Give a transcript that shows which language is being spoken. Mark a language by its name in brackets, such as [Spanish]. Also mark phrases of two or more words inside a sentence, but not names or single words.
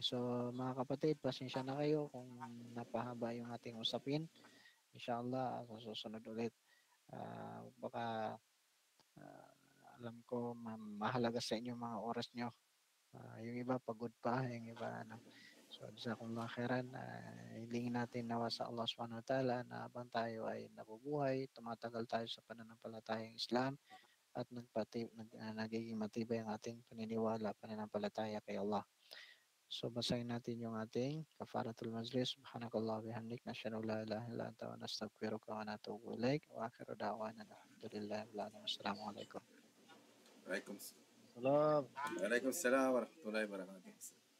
[Filipino] So, mga kapatid, pasensya na kayo kung napahaba yung ating usapin. Inshallah, sa susunod ulit. Baka alam ko mahalaga sa inyo mga oras nyo. Yung iba pagod pa, yung iba So, [Arabic] جزاكم الله خيرا. [Filipino] Hilingin natin nawa sa Allah [Arabic] سبحانه وتعالى [Filipino] na habang tayo ay nabubuhay, tumatagal tayo sa pananampalatayang Islam at nagiging matibay ang ating pananampalataya kay Allah. So, basahin natin yung ating [Arabic] كفارة المجلس. سبحانك اللهم وبحمدك. نشهد أن لا إله إلا أنت ونستغفرك ونتوب إليك. وآخر دعوانا الحمد لله. Assalamualaikum. وعليكم السلام ورحمة الله وبركاته.